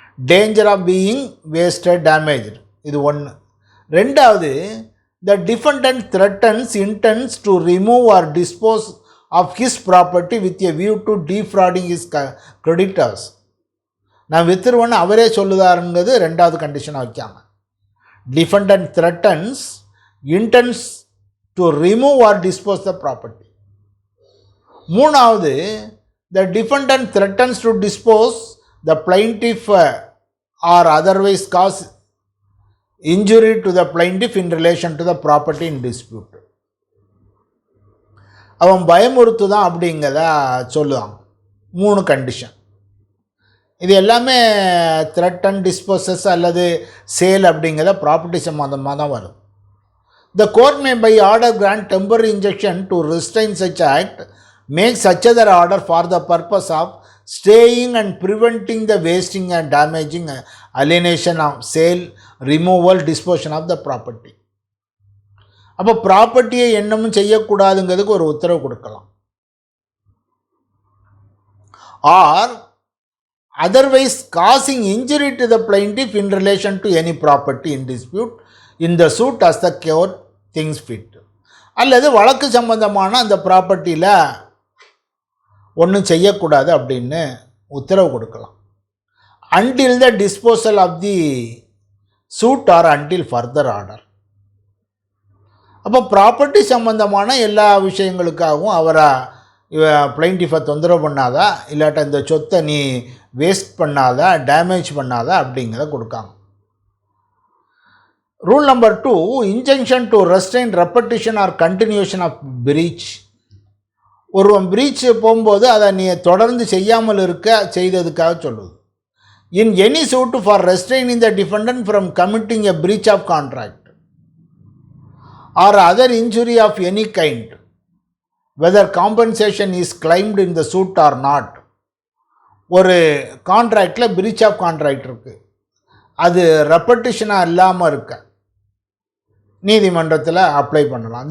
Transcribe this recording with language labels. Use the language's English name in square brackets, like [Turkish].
[English] Danger of being wasted, damaged, இது 1. 2வது, the defendant threatens intends to remove or dispose of his property with a view to defrauding his creditors. [Tamil] நான் வித்துருவேன்னு அவரே சொல்லுதாருங்கிறது 2வது கண்டிஷனாக வைக்காங்க. [English] Defendant threatens intends to remove or dispose the property. 3வது, the defendant threatens to dispose the plaintiff or otherwise cause injury to the plaintiff in relation to the property in dispute. [Tamil] அவன் பயமுறுத்துதான் அப்படிங்கிறத சொல்லுவாங்க. 3 condition. இது எல்லாமே threaten, disposes அல்லது sale அப்படிங்கிறத property சம்மந்தமாக தான் வரும். [English] The court may by order grant temporary injunction to restrain such act, make such other order for the purpose of staying and preventing the wasting and damaging, alienation of sale, removal, disposition of the property. [Tamil] அப்போ ப்ராப்பர்ட்டியை என்னமும் செய்யக்கூடாதுங்கிறதுக்கு ஒரு உத்தரவு கொடுக்கலாம். [English] Or otherwise causing injury to the plaintiff in relation to any property in dispute in the suit as the court things fit. [Tamil] அல்லது வழக்கு சம்பந்தமான அந்த ப்ராப்பர்ட்டியில் ஒன்றும் செய்யக்கூடாது அப்படின்னு உத்தரவு கொடுக்கலாம். [English] until the disposal of the suit or until further order. [Tamil] அப்போ ப்ராப்பர்ட்டி சம்பந்தமான எல்லா விஷயங்களுக்காகவும் அவரை பிளைண்டிஃபை தொந்தரவு பண்ணாதா, இல்லாட்ட இந்த சொத்தை நீ வேஸ்ட் பண்ணாதா, டேமேஜ் பண்ணாதா அப்படிங்கிறத கொடுக்காங்க. [English] Rule number 2, injunction to restrain repetition or continuation of breach. [Tamil] ஒருவன் பிரீச் போகும்போது அதை நீ தொடர்ந்து செய்யாமல் இருக்க செய்ததுக்காக சொல்லுது. [English] In any suit for restraining the defendant from committing a breach of contract or other injury of any kind, whether compensation is claimed in the suit or not. [Tamil] ஒரு கான்ட்ராக்டில் breach of contract இருக்குது, அது ரெப்படிஷனாக இல்லாமல் இருக்க நீதிமன்றத்தில் apply பண்ணலாம்.